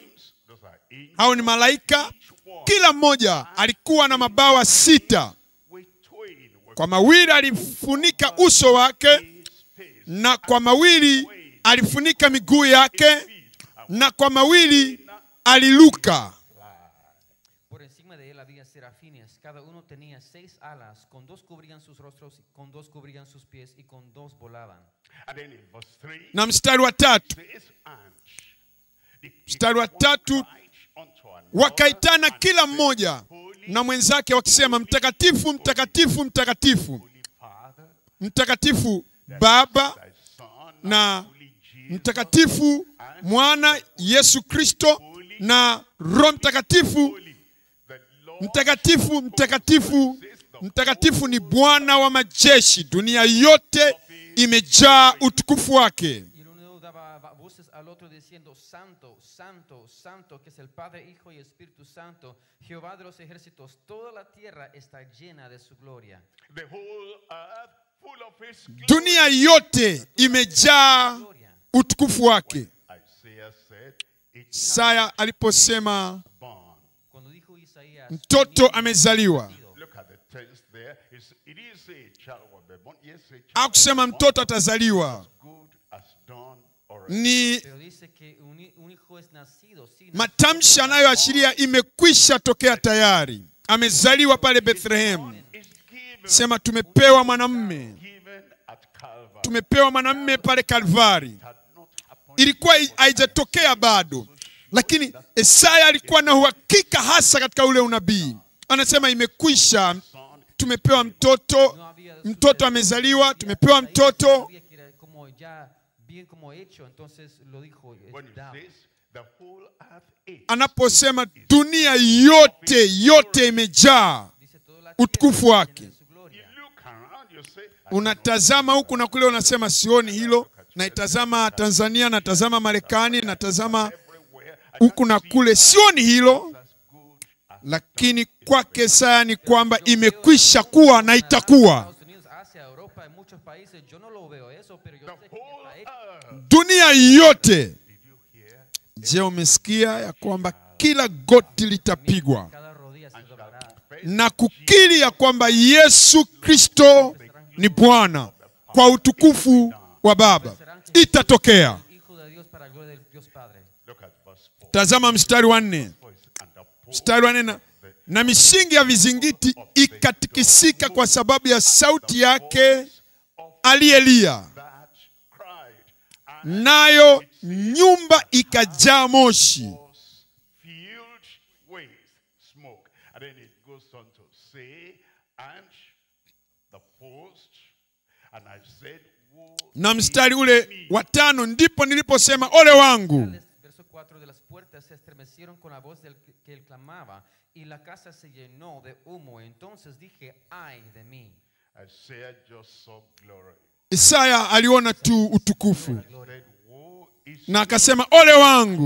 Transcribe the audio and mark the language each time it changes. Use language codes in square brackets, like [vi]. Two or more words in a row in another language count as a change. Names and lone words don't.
[sw] Hao ni malaika, kila mmoja alikuwa na mabawa 6. Kwa mawili alifunika uso wake, na kwa mawili alifunika miguu yake, na kwa mawili aliluka. [es] Por encima de él había serafines, cada uno tenía 6 alas, con 2 cubrían sus rostros, con 2 cubrían sus pies y con 2 volaban. [sw] Na mstari wa 3. Mstari wa 3, wakaitana kila mmoja na mwenzake wakisema, mtakatifu, mtakatifu, mtakatifu, mtakatifu Baba na mtakatifu Mwana Yesu Kristo na Roho Mtakatifu. Mtakatifu, mtakatifu, mtakatifu ni Bwana wa majeshi, dunia yote imejaa utukufu wake. [es] Al otro diciendo, santo, santo, santo, que es el Padre, Hijo y Espíritu Santo, Jehová de los ejércitos, toda la tierra está llena de su gloria. [sw] Dunia yote imejaa utukufu wake. Isaya aliposema mtoto amezaliwa, hakusema mtoto atazaliwa. ni [es] Pero dice que un hijo es nacido. Sí, [sw] matamshi anayoashiria imekwisha tokea tayari. Amezaliwa pale Bethlehem. [en] is given, [sw] Sema tumepewa mwanamume. [en] given at Calvary. [sw] Tumepewa mwanamume pale Kalvari. [en] Had not happened. [sw] Ilikuwa haijatokea bado, lakini Isaya alikuwa na uhakika hasa katika ule unabii. Anasema imekwisha, tumepewa mtoto, mtoto amezaliwa, tumepewa mtoto. [es] Sabía que era como ya bien como hecho, entonces lo dijo. [en] When he [es] dado. [en] says the whole earth is, [sw] Anaposema dunia yote imejaa [es] Dice toda la [sw] utukufu [es] tierra [sw] wake. [es] llena de su gloria. [en] you look around, you say, [sw] Unatazama huku na kule, unasema sioni hilo. Naitazama Tanzania, natazama Marekani, natazama [en] everywhere. I [sw] huku na kule, sioni hilo. [en] as good as [sw] Lakini kwake Isaya ni kwamba imekwisha kuwa na itakuwa. [es] Estados Unidos, Asia, Europa, en muchos países, yo no lo veo eso, pero yo sé que [en] whole [es] está hecho. [en] earth. [sw] Dunia yote. Je, umesikia ya kwamba kila goti litapigwa [es] Cada rodilla se doblará. [sw] na kukiri ya kwamba Yesu Kristo ni Bwana kwa utukufu wa Baba? Itatokea. [es] Hijo de Dios para gloria del Dios Padre. [en] Look at verse 4. [sw] Tazama mstari wa 4. [en] Voice and the poor [sw] Mstari wa 4, na misingi ya vizingiti ikatikisika kwa sababu ya sauti yake aliyelia, [en] that cried, and [sw] nayo nyumba ikajaa moshi. [en] was filled with smoke. And then it goes on to say, and the post, and I said, woe [sw] Na mstari ule wa 5 ndipo niliposema ole wangu. [es] Verso 4 de las puertas se estremecieron con la voz del que él clamaba y la casa se llenó de humo. Entonces dije, ay de mí. [en] Isaiah just saw glory. [sw] Isaya aliona tu utukufu [en] Said, woe is [sw] na akasema ole wangu.